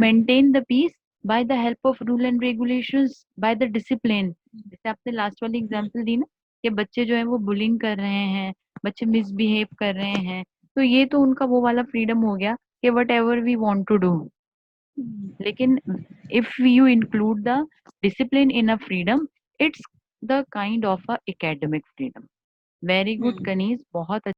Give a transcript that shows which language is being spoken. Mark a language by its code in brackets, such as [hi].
[en] Maintain the peace by the help of rule and regulations, by the discipline. [ur] جیسے آپ نے last والی example دی نا کہ بچے جو ہیں وہ بلنگ کر رہے ہیں, بچے مس بہیو کر رہے ہیں, تو یہ تو ان کا وہ والا فریڈم ہو گیا کہ [en] Whatever we want to do. [ur] لیکن [en] if you include the discipline in a freedom, it's the kind of a academic freedom. Very good, Kanis, بہت